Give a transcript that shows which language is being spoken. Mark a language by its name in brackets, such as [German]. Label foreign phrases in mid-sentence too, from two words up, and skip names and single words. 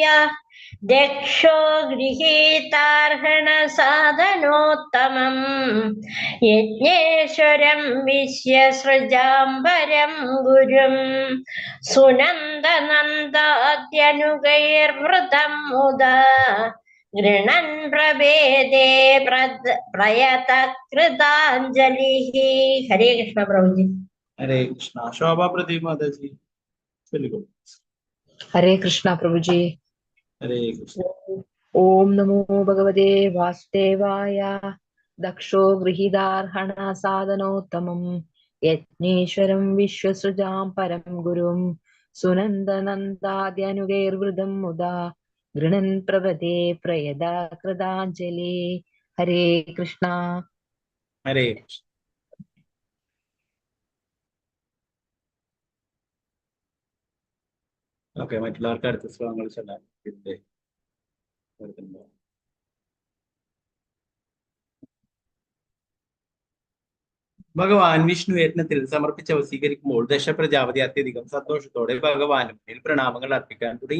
[Sanskrit] ദക്ഷോ ഗൃഹീതാർഹണ സാധനോത്തമം യജ്ഞേശ്വരം വിശ്വസൃജാം പരം ഗുരും സുനന്ദനന്ദാദ്യനുഗൈർവൃതം മുദാ ഗൃണൻ പ്രഭേദേ പ്രയതകൃതാഞ്ജലി. ഹരേ കൃഷ്ണ പ്രഭുജി. ഹരേ കൃഷ്ണ. [Malayalam] ശോഭാ പ്രദീപ് മാതാജി ചൊല്ലിക്കോ. [Sanskrit] हरे कृष्णा प्रभु जी। हरे कृष्ण। ओम नमो भगवते वासुदेवाय। दक्षो गृहीदार्हण साधनोत्तमं यज्ञेश्वरं विश्वसृजां परं गुरुं सुनन्दनन्दाद्यनुगैर्वृदं मुदा गृणन् प्रपदे प्रयदा कृताञ्जलि। हरे कृष्णा। हरे कृष्ण। [Malayalam] ഓക്കെ, മറ്റുള്ളവർക്ക് അടുത്ത ശ്ലോകങ്ങൾ ചൊല്ലാൻ. ഭഗവാൻ വിഷ്ണു യജ്ഞത്തിൽ സമർപ്പിച്ചവ സ്വീകരിക്കുമ്പോൾ ദശപ്രജാപതി അത്യധികം സന്തോഷത്തോടെ ഭഗവാന് മുന്നിൽ പ്രണാമങ്ങൾ അർപ്പിക്കാൻ തുടങ്ങി.